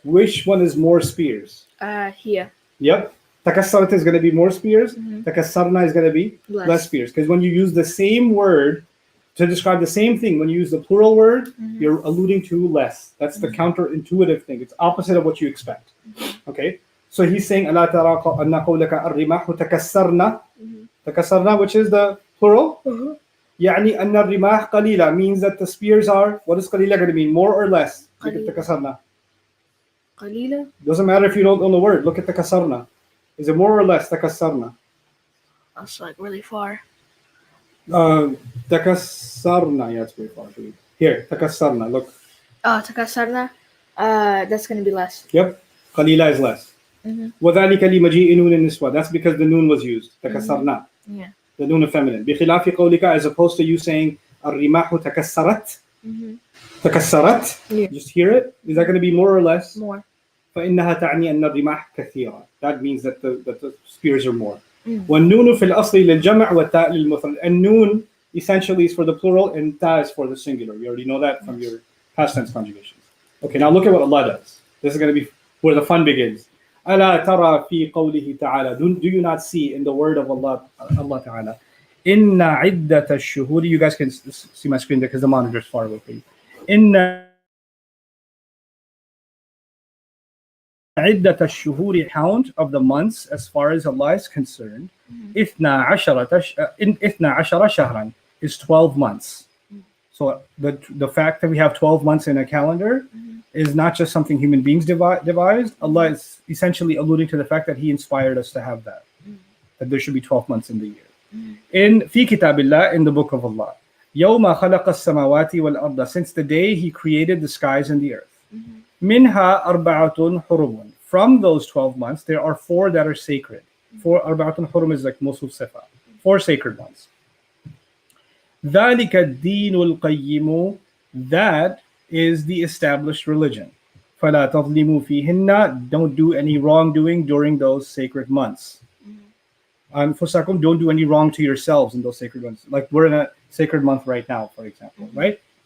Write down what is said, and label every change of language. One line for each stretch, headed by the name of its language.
English: Which one is more spears? Here. Yep. Takassarat is going to be more spears. Takassarna is going to be less spears. Because when you use the same word to describe the same thing, when you use the plural word, you're alluding to less. That's the counterintuitive thing. It's opposite of what you expect. Okay? So he's saying,
Arabic: ألا ترى أن قولك الرماح تكسرنا.
English: تكسرنا, which is the plural.
Arabic: يعني أن الرماح قليلة
English: means that the spears are, what is قليلة going to mean? More or less? Look at تكسرنا.
Arabic: قليلة.
English: Doesn't matter if you don't know the word. Look at تكسرنا. Is it more or less تكسرنا? That's like really far. تكسرنا. Yeah, it's very far. Here, تكسرنا. Look. Oh, تكسرنا. That's going to be less. Yep. قليلة is less.
Arabic: وذلك لمجيء نون النسوة.
English: That's because the noon was used.
Arabic: تكسرنا.
English: Yeah. The noon of feminine.
Arabic: بخلاف قولك,
English: as opposed to you saying
Arabic: الرماح تكسرت. تكسرت.
English: Yeah. Just hear it. Is that going to be more or less? More.
Arabic: فإنها تعني أن الرماح كثيرة.
English: That means that the spears are more.
Arabic: والنون في الأصل للجمع والتاء للمفرد.
English: And noon essentially is for the plural and ta is for the singular. You already know that from your past tense conjugations. Okay, now look at what Allah does. This is going to be where the fun begins.
Arabic: ألا ترى في قوله تعالى.
English: Do you not see in the word of Allah Ta'ala?
Arabic: إن عدة الشهور.
English: You guys can see my screen there because the monitor is far away from you.
Arabic: إن عدة الشهور,
English: count of the months as far as Allah is concerned.
Arabic: إثنا عشر شهرا
English: is 12 months. So the fact that we have 12 months in a calendar is not just something human beings devised. Allah is essentially alluding to the fact that He inspired us to have that. That there should be 12 months in the year. In
Arabic: في كتاب الله,
English: in the book of Allah.
Arabic: يوم خلق السماوات والأرض,
English: since the day He created the skies and the earth.
Arabic: منها أربعة حرم.
English: From those 12 months, there are 4 that are sacred. 4
Arabic: أربعة حرم
English: is like موصوف صفة. 4 sacred ones.
Arabic: ذلك الدين القيم,
English: that is the established religion.
Arabic: فلا تظلموا فيهن,
English: don't do any wrongdoing during those sacred months. أنفسكم, don't do any wrong to yourselves in those sacred months. Like we're in a sacred month right now, for example, right?